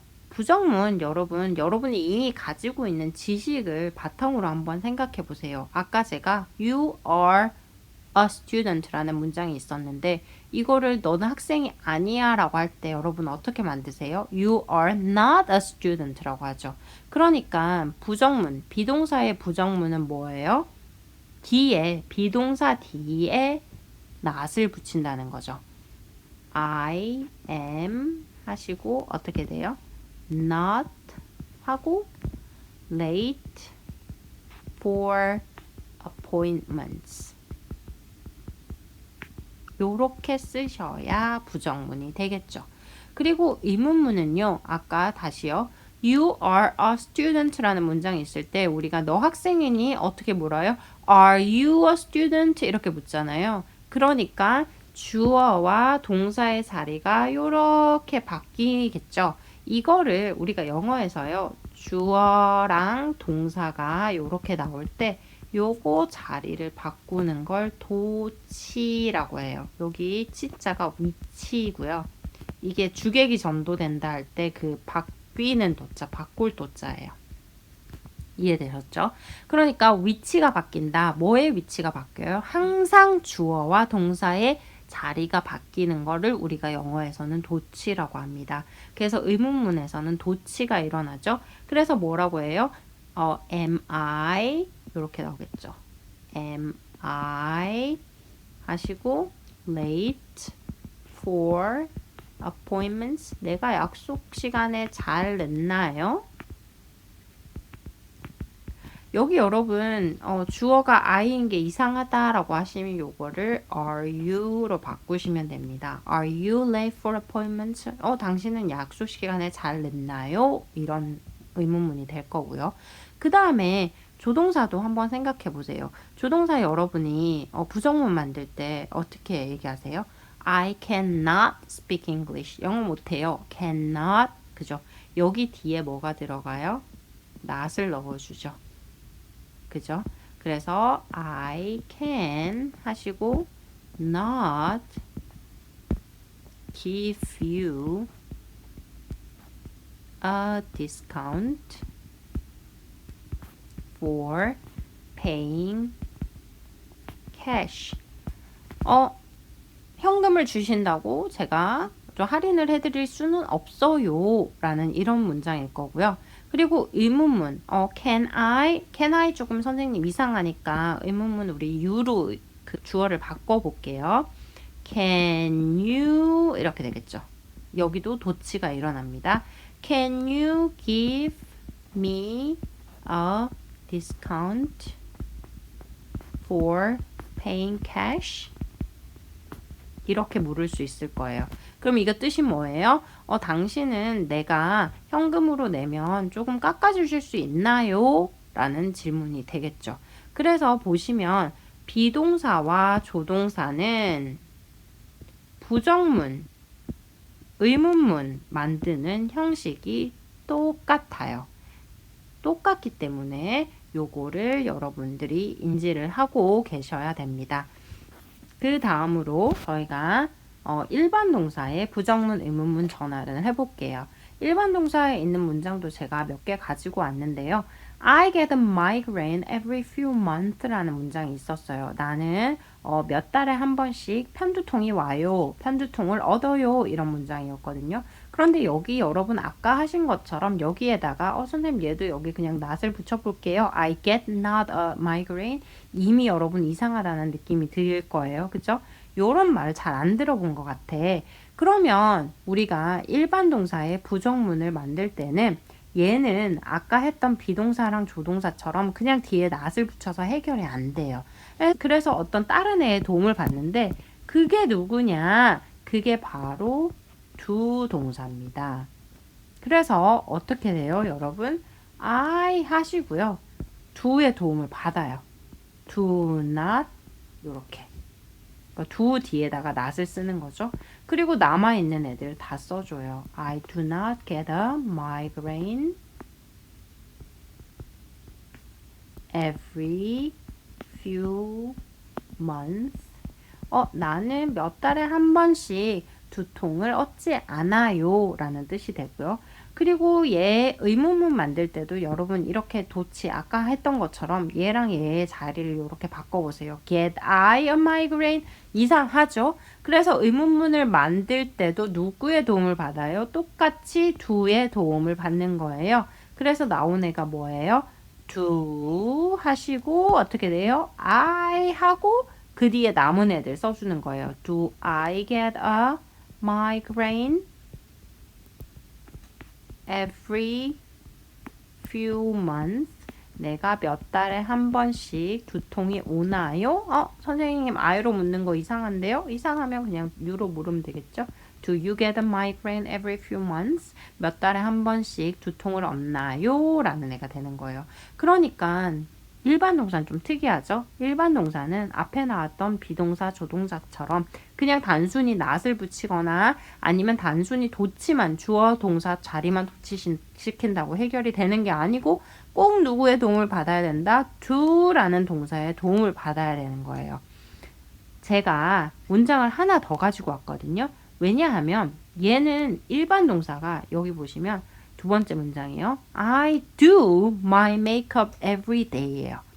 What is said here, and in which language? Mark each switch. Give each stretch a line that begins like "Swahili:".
Korean: 부정문 여러분이 이미 가지고 있는 지식을 바탕으로 한번 생각해 보세요. 아까 제가
English: you are a student
Korean: 라는 문장이 있었는데 이거를 너는 학생이 아니야 라고 할 때 여러분 어떻게 만드세요?
English: You are not a student라고 하죠.
Korean: 그러니까 부정문, 비동사의 부정문은 뭐예요? 뒤에, 비동사 뒤에 not을 붙인다는 거죠.
English: I am
Korean: 하시고 어떻게 돼요?
English: Not
Korean: 하고
English: late for appointments.
Korean: 요렇게 쓰셔야 부정문이 되겠죠. 그리고 의문문은요. 아까 다시요.
English: You are a student
Korean: 라는 문장이 있을 때 우리가 너 학생이니 어떻게 물어요?
English: Are you a student?
Korean: 이렇게 묻잖아요. 그러니까 주어와 동사의 자리가 요렇게 바뀌겠죠. 이거를 우리가 영어에서요. 주어랑 동사가 요렇게 나올 때 요거 자리를 바꾸는 걸 도치라고 해요. 여기 치자가 위치이고요. 이게 주객이 전도된다 할 때 그 바뀌는 도자, 바꿀 도자예요. 이해되셨죠? 그러니까 위치가 바뀐다. 뭐의 위치가 바뀌어요? 항상 주어와 동사의 자리가 바뀌는 거를 우리가 영어에서는 도치라고 합니다. 그래서 의문문에서는 도치가 일어나죠. 그래서 뭐라고 해요?
English: am I
Korean: 이렇게 나오겠죠.
English: am I
Korean: 하시고
English: late for appointments.
Korean: 내가 약속 시간에 잘 냈나요? 여기 여러분 주어가 I인 게 이상하다라고 하시면 요거를
English: are you
Korean: 로 바꾸시면 됩니다.
English: Are you late for appointments?
Korean: 당신은 약속 시간에 잘 냈나요? 이런 의문문이 될 거고요. 그 다음에 조동사도 한번 생각해 보세요. 조동사 여러분이 부정문 만들 때 어떻게 얘기하세요?
English: I cannot speak English.
Korean: 영어 못해요.
English: cannot. 그죠?
Korean: 여기 뒤에 뭐가 들어가요? not을 넣어주죠. 그죠? 그래서
English: I can
Korean: 하시고
English: not give you a discount for paying cash.
Korean: 현금을 주신다고 제가 좀 할인을 해드릴 수는 없어요. 라는 이런 문장일 거고요. 그리고 의문문,
English: can I
Korean: 조금 선생님 이상하니까 의문문 우리 you로 그 주어를 바꿔볼게요.
English: can you
Korean: 이렇게 되겠죠. 여기도 도치가 일어납니다.
English: can you give me a discount for paying cash?
Korean: 이렇게 물을 수 있을 거예요. 그럼 이거 뜻이 뭐예요? 당신은 내가 현금으로 내면 조금 깎아주실 수 있나요? 라는 질문이 되겠죠. 그래서 보시면 비동사와 조동사는 부정문, 의문문 만드는 형식이 똑같아요. 똑같기 때문에 요거를 여러분들이 인지를 하고 계셔야 됩니다. 그 다음으로 저희가 일반 동사의 부정문, 의문문 전환을 해볼게요. 일반 동사에 있는 문장도 제가 몇 개 가지고 왔는데요.
English: I get a migraine every few months
Korean: 라는 문장이 있었어요. 나는 몇 달에 한 번씩 편두통이 와요. 편두통을 얻어요. 이런 문장이었거든요. 그런데 여기 여러분 아까 하신 것처럼 여기에다가 선생님 얘도 여기 그냥 not을 붙여볼게요.
English: I get not a migraine.
Korean: 이미 여러분 이상하다는 느낌이 들 거예요. 그죠? 요런 말 잘 안 들어본 것 같아. 그러면 우리가 일반 동사의 부정문을 만들 때는 얘는 아까 했던 비동사랑 조동사처럼 그냥 뒤에 not을 붙여서 해결이 안 돼요. 그래서 어떤 다른 애의 도움을 받는데 그게 누구냐? 그게 바로 두 동사입니다. 그래서 어떻게 돼요, 여러분? I 하시고요. do의 도움을 받아요.
English: do not
Korean: 이렇게. 그러니까 do 뒤에다가 not을 쓰는 거죠. 그리고 남아있는 애들 다 써줘요.
English: I do not get a migraine every few months.
Korean: 나는 몇 달에 한 번씩 두통을 얻지 않아요. 라는 뜻이 되고요. 그리고 얘 의문문 만들 때도 여러분 이렇게 도치 아까 했던 것처럼 얘랑 얘의 자리를 이렇게 바꿔보세요.
English: Get I a migraine?
Korean: 이상하죠? 그래서 의문문을 만들 때도 누구의 도움을 받아요? 똑같이 do의 도움을 받는 거예요. 그래서 나온 애가 뭐예요? do 하시고 어떻게 돼요? I 하고 그 뒤에 남은 애들 써주는 거예요.
English: Do I get a migraine every few months?
Korean: 내가 몇 달에 한 번씩 두통이 오나요? 선생님 I로 묻는 거 이상한데요? 이상하면 그냥 U로 물으면 되겠죠?
English: Do you get a migraine every few months?
Korean: 몇 달에 한 번씩 두통을 얻나요? 라는 애가 되는 거예요. 그러니까 일반 동사는 좀 특이하죠? 일반 동사는 앞에 나왔던 비동사, 조동사처럼 그냥 단순히 not을 붙이거나 아니면 단순히 도치만 주어, 동사, 자리만 도치시킨다고 해결이 되는 게 아니고 꼭 누구의 도움을 받아야 된다? do라는 동사의 도움을 받아야 되는 거예요. 제가 문장을 하나 더 가지고 왔거든요. 왜냐하면 얘는 일반 동사가 여기 보시면 두 번째 문장이에요.
English: I do my makeup every day예요.